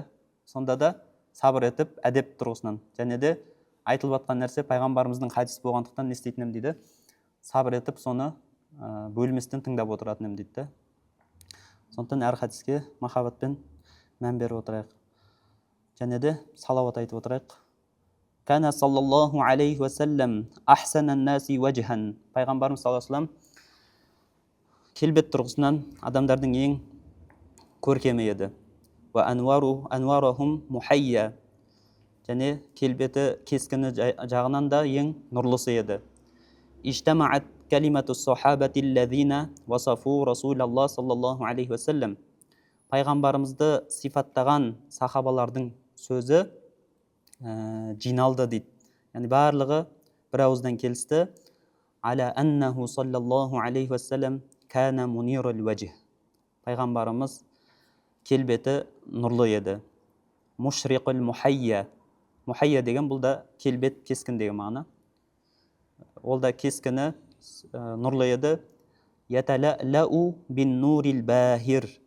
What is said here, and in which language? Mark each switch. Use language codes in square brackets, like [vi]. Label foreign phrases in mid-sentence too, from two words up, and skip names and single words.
[kk] Сонда да сабыр етіп, әдеп тұрғысынан, және де айтылып жатқан нәрсе пайғамбарымыздың хадисі болғандықтан не істейтінім дейді, сабыр етіп, соны бөлместен тыңдап отыратыным дейді. Сондықтан әр хадиске махаббатпен мән беріп отырайық. Және де салауат айтып отырайық. [ar] كان صلى الله عليه وسلم أحسن الناس وجها. [kk] Пайғамбарымыз [ar] صلى الله عليه وسلم [kk] келбет тұрғысынан адамдардың ең көркемі еді. [ar] وأنورهم محيا. [kk] Және келбеті кескіні жағынан да ең нұрлысы еді. [ar] اجتمعت كلمة الصحابة الذين وصفوا رسول الله صلى الله عليه وسلم. [kk] Пайғамбарымызды сифаттаған сахабалардың сөзі жиналды дейді. Яғни барлығы бір ауыздан келісті. [ar] على أنه صلى الله عليه وسلم كان منير الوجه. [kk] Пайғамбарымыз келбеті нұрлы еді. [ar] مشرق المحيا. [kk] Мухайя деген бұл да келбет, кескін деген мағына. Ол да кескіні нұрлы еді. [ar] يتلألأ بالنور الباهر.